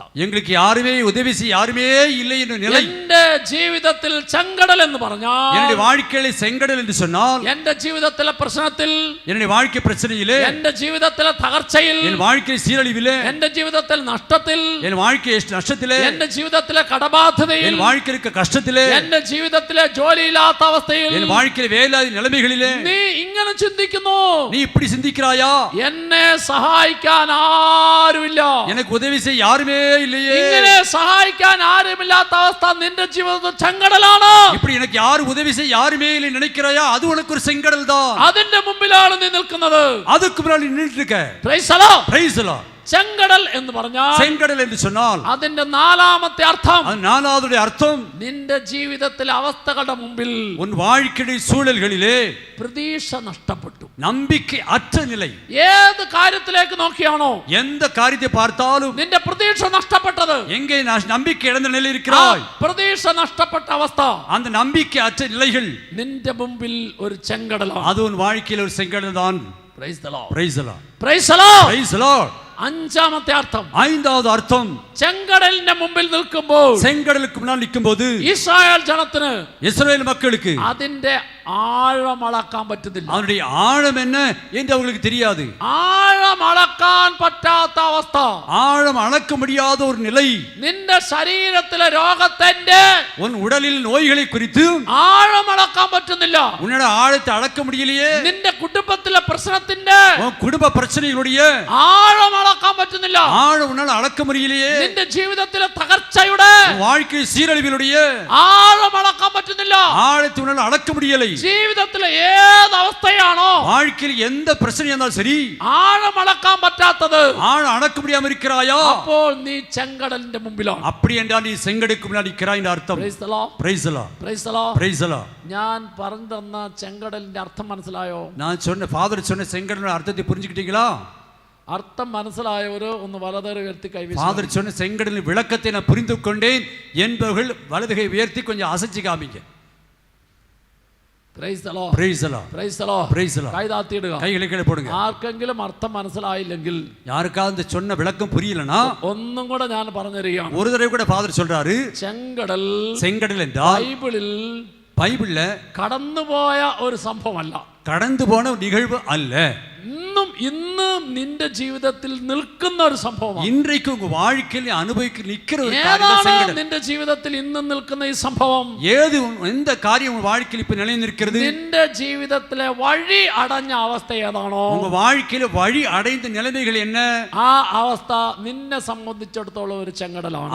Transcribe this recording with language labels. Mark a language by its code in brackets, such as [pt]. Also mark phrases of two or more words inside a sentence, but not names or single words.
[ta] எங்களுக்கு யாருமே உதவி செய்ய யாருமே இல்லை என்ற நிலை. [ml] എന്റെ ജീവിതത്തിൽ ചെങ്കടൽ എന്ന് പറഞ്ഞാൽ, [ta] என்னுடைய வாழ்க்கையில செங்கடல் என்று சொன்னால், [ml] എന്റെ ജീവിതത്തിലെ പ്രശ്നത്തിൽ, [ta] என்னுடைய வாழ்க்கை பிரச்சனையிலே, [ml] എന്റെ ജീവിതത്തിലെ തകർച്ചയിൽ, [ta] என் வாழ்க்கை சீரழிவிலே, [ml] എന്റെ ജീവിതത്തിൽ നഷ്ടത്തിൽ, [ta] என் வாழ்க்கை நஷ்டத்திலே, [ml] എന്റെ ജീവിതത്തിലെ കടബാധ്യതയിൽ, [ta] என் வாழ்க்கைக்கு കഷ്ടത്തിലെ [ml] എന്റെ ജീവിതത്തിലെ ജോലിയില്ലാത്ത അവസ്ഥയിൽ [ta] എൻ வாழ்க்கையில വേലാതി നിലമകളിലെ [ml] നീ ഇങ്ങനെ ചിന്തിക്കുന്നു, [ta] നീ இப்படி சிந்திக்கிறாயா? [ml] എന്നെ സഹായിക്കാൻ ആരുമില്ല, [ta] எனக்கு உதவி செய்ய யாருமே இல்லையே. [ml] ഇങ്ങനെ സഹായിക്കാൻ ആരുമില്ലാത്ത അവസ്ഥ നിന്റെ ജീവിതത്തിൽ ചെങ്കടലാണ്. [ta] இப்படி எனக்கு யாரு உதவி செய்ய யாருமே இல்லை நினைக்கிறாயா? அது உனக்கு ஒரு செங்கடல் தான். [ml] അതിന്റെ മുമ്പിലാണ് നീ നിൽക്കുന്നത്. [ta] அதுக்கு முன்னாடி நின்னுட்டு இருக்க. [en] Praise the Lord. Praise the Lord. [ml] ചെങ്കടൽ എന്ന് പറഞ്ഞാൽ, [ta] செங்கடல் என்று சொன்னால் [ml] അതിന്റെ നാലാമത്തെ അർത്ഥം, [ta] அது நாலாவது அர்த்தம், [ml] നിന്റെ ജീവിതത്തിലെ അവസ്ഥകളുടെ മുമ്പിൽ [ta] உன் வாழ்க்கை சூழல்களிலே [ml] പ്രതീക്ഷ നഷ്ടപ്പെട്ടു. [ta] நம்பிக்கை அற்ற நிலை. [ml] ഏത് കാര്യത്തിലേക്ക് നോക്കിയാണോ [ta] எந்த காரியத்தை பார்த்தாலும் [ml] നിന്റെ പ്രതീക്ഷ നഷ്ടപ്പെട്ടത്, [ta] எங்கே நம்பிக்கை இழந்த நிலையில் இருக்கிறாய், [ml] പ്രതീക്ഷ നഷ്ടപ്പെട്ട അവസ്ഥ, [ta] அந்த நம்பிக்கை அற்ற நிலைகள் [ml] നിന്റെ മുമ്പിൽ ഒരു ചെങ്കടലാണ്. [ta] அது உன் வாழ்க்கையில் ஒரு செங்கடல் தான். [en] Praise the Lord. Praise the Lord. Praise the Lord. Praise the Lord. [ml] അഞ്ചാമത്തെ അർത്ഥം, [ta] ஐந்தாவது அர்த்தம், [ml] ചെങ്കടലിന്റെ മുമ്പിൽ നിൽക്കുമ്പോൾ [ta] செங்கடலுக்கு முன்னால் நிற்கும்போது [ml] ഇസ്രായേൽ ജനത്തിന് [ta] இஸ்ரவேல் மக்களுக்கு [ml] അതിന്റെ ആഴം അളക്കാൻ പറ്റുന്നില്ല. [ta] அவனுடைய ஆழம் என்ன என்று அவங்களுக்கு தெரியாது. [ml] ആഴം അളക്കാൻ പറ്റാത്ത അവസ്ഥ, [ta] ஆழம் அளக்க முடியாத ஒரு நிலை. [ml] നിന്റെ ശരീരത്തിലെ രോഗത്തിന്റെ [ta] உன் உடலில் நோய்களை குறித்து [ml] ആഴം അളക്കാൻ പറ്റുന്നില്ല. [ta] உன்னோட ஆழத்தை அளக்க முடியலையே. [ml] നിന്റെ കുടുംബത്തിലെ പ്രശ്നത്തിന്റെ [ta] உன் குடும்ப பிரச்சனைகளுடைய [ml] ആഴം അളക്കാൻ പറ്റുന്നില്ല. [ta] ஆழம் உன்னால் அளக்க முடியலையே. [ml] നിന്റെ ജീവിതത്തിലെ തകർച്ചയുടെ [ta] உன் வாழ்க்கை சீரழிவிலுடைய [ml] ആഴം അളക്കാൻ പറ്റുന്നില്ല. [ta] ஆழத்தை உன்னால் அளக்க முடியலை. [ml] ജീവിതത്തിലെ ഏത് അവസ്ഥയാണോ [ta] வாழ்க்கையில் எந்த பிரச்சனை இருந்தாலும் சரி, [ml] ആഴം അളക്കാൻ പറ്റാത്തത്, [ta] ஆழம் அளக்க முடியாம இருக்கிறாயா, [ml] അപ്പോൾ നീ ചെങ്കടലിന്റെ മുമ്പിലാണ്. [ta] அப்படி என்றால் நீ செங்கடலுக்கு முன்னாடி இருக்கிறாய் என்ற அர்த்தம். [en] Praise the Lord. Praise the Lord. Praise the Lord. Praise the Lord. [ml] ഞാൻ പറഞ്ഞു തന്ന ചെങ്കടലിന്റെ അർത്ഥം മനസ്സിലായോ? [ta] நான் சொன்ன ஃபாதர் சொன்ன செங்கடலோட அர்த்தத்தை புரிஞ்சுக்கிட்டீங்களா? [ml] അർത്ഥം മനസ്സിലായവര് ഒന്ന് വലതുകൈ ഉയർത്തി കൈവീശുക. [ta] ஃபாதர் சொன்ன செங்கடலின் விளக்கத்தை நான் புரிந்து கொண்டேன் என்பவர்கள் வலதுகை உயர்த்தி கொஞ்சம் அசைச்சு காமிங்க. [en] Praise the Lord. Praise the Lord. Praise the Lord. Praise the Lord. [ml] കൈ താത്തിയിടുക. [ta] கைகளை கீழே போடுங்க. [ml] ആർക്കെങ്കിലും അർത്ഥം മനസ്സിലായില്ലെങ്കിൽ [ta] யாருக்காவது இந்த சொன்ன விளக்கம் புரியலனா [ml] ഒന്നും കൂടെ ഞാൻ പറഞ്ഞു തരികയാണ്. [ta] ஒரு தடவை கூட ஃபாதர் சொல்றாரு, [ml] ചെങ്കടൽ [ta] செங்கடல் என்றால் [ml] ബൈബിളിൽ [ta] பைபிள்ல [ml] കടന്നുപോയ ഒരു സംഭവമല്ല, [ta] கடந்து போன நிகழ்வு அல்ல, [ml] ഇന്നും നിന്റെ ജീവിതത്തിൽ നിൽക്കുന്ന ഒരു സംഭവമാണ്. [ta] இன்றைக்கு உங்க வாழ்க்கையில் அனுபவிக்க நிக்கிற ஒரு காரியம் [ml] ഏതാണ് [ta] செங்கடல். [ml] നിന്റെ ജീവിതത്തിൽ ഇന്നും നിൽക്കുന്ന ഈ സംഭവം? [ta] ஏது எந்த காரியம் உங்க வாழ்க்கையில் இப்ப நிலை நிற்கிறது? [ml] നിന്റെ ജീവിതത്തിലെ വഴി അടഞ്ഞ അവസ്ഥ ഏതാണോ, [ta] உங்க வாழ்க்கையில வழி அடைந்த நிலைமைகள் என்ன? [ml] ആ അവസ്ഥ നിന്നെ സംബന്ധിച്ചിടത്തോളം ഒരു ചെങ്കടലാണ്.